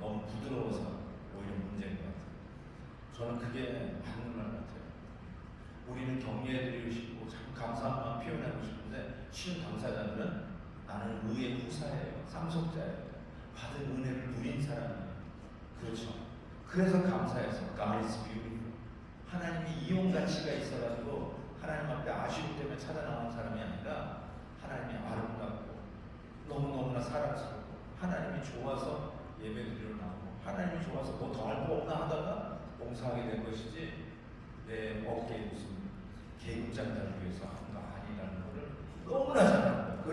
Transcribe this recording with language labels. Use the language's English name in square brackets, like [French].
[Korean] 너무 부드러워서 오히려 문제인 것 같아요. 저는 그게 맞는 말 같아요. 우리는 격려해드리고 싶고 참 감사한 마음 표현하고 싶은데 쉬운 당사자들은 나는 의의 후사예요. 상속자예요. 받은 은혜를 누린 사람이에요. 그렇죠. 그래서 감사해서 [English] God is beautiful. [Korean] 하나님이 이용 가치가 있어가지고 하나님 앞에 아쉬움 때문에 찾아나온 사람이 아니라 하나님이 아름답고 너무너무나 사랑스럽고 하나님이 좋아서 예배드리러 나오고 하나님이 좋아서 뭐 더 할 거 없나 하다가 봉사하게 된 것이지 내 어깨에 무슨 계급장 달기 위해서 하는 거 아니라는 것을 너무나 잘 압니다.